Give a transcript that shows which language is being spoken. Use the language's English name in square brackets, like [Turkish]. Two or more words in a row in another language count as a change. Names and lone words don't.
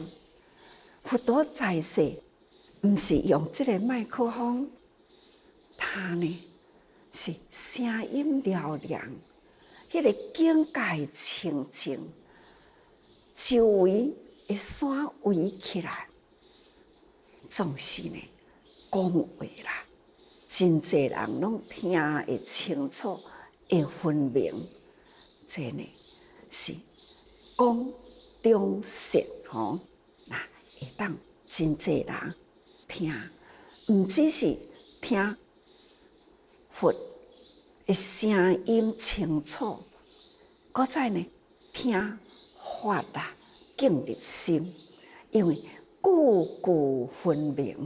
[Min Nan Chinese] 佛陀在世，毋是用这个麦克风，他呢是声音嘹亮，迄个境界清净，周围的山围起来，总是呢讲话啦，真侪人拢听会清楚。的分明，这呢是讲中实吼，那会当真济人听，毋只是听佛的声音清楚，搁再呢听法啊敬入心，因为句句分明。